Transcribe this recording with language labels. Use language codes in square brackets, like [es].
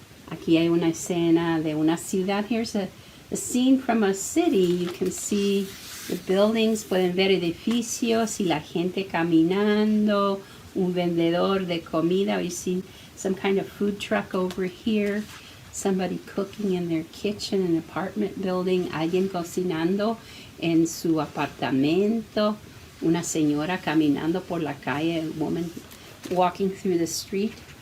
[es] Aquí hay una escena de una ciudad. [en] Here's a scene from a city. You can see the buildings, [es] pueden ver edificios y la gente caminando, un vendedor de comida. [en] You see some kind of food truck over here. Somebody cooking in their kitchen, an apartment building. [es] Alguien cocinando en su apartamento. Una señora caminando por la calle. [en] A woman walking through the street.